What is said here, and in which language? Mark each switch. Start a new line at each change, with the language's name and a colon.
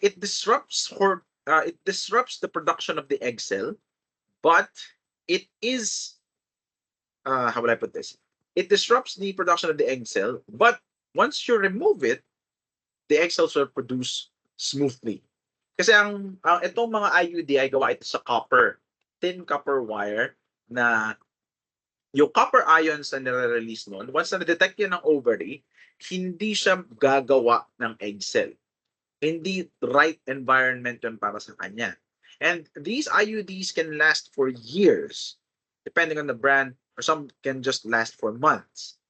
English: It disrupts the production of the egg cell, but it is how will I put this? It disrupts the production of the egg cell, but once you remove it, the egg cells will produce smoothly.
Filipino: Kasi itong mga IUD ay gawa ito sa thin copper wire na yung copper ions na nire-release noon, once na-detect yun ng ovary, hindi siya gagawa ng egg cell. Hindi right environment yun para sa kanya.
English: And these IUDs can last for years, depending on the brand, or some can just last for months.